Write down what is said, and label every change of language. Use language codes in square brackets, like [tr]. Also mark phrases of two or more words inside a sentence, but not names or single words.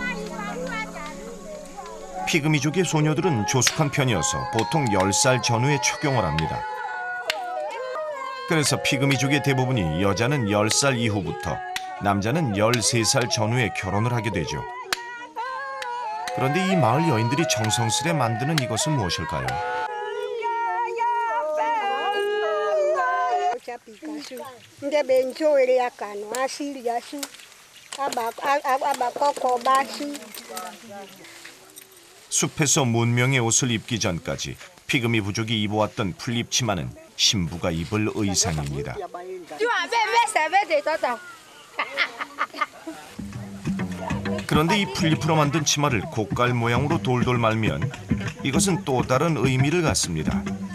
[ko] 피그미족의 소녀들은 조숙한 편이어서 보통 10살 전후에 초경을 합니다. 그래서 피그미족의 대부분이 여자는 10살 이후부터 남자는 13살 전후에 결혼을 하게 되죠. 그런데 이 마을 여인들이 정성스레 만드는 이것은 무엇일까요? [bkc] Nde benjoele yakano asili yasu abakoko basu. [ko] 숲에서 문명의 옷을 입기 전까지 피그미 부족이 입어왔던 풀잎 치마는 신부가 입을 의상입니다. 그런데 이 풀잎으로 만든 치마를 고깔 모양으로 돌돌 말면 이것은 또 다른 의미를 갖습니다.